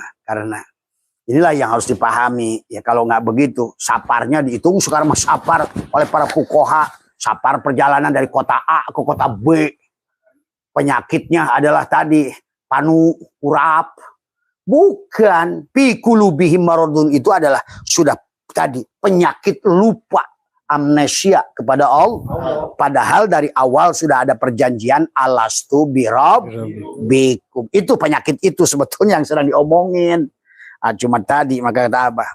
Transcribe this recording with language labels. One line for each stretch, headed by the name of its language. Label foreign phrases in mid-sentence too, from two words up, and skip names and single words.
Indonesian: Karena inilah yang harus dipahami. Ya kalau nggak begitu, saparnya dihitung sekarang mas sapar oleh para fuqaha, sapar perjalanan dari kota A ke kota B. Penyakitnya adalah tadi panu, urap. Bukan,
Arabic: في قلوبهم مرض
Indonesian: itu adalah sudah tadi penyakit lupa, amnesia kepada Allah. Padahal dari awal sudah ada perjanjian
Arabic: ألست بربكم.
Indonesian: Itu penyakit itu sebetulnya yang sedang diomongin. Cuma tadi maka kata apa?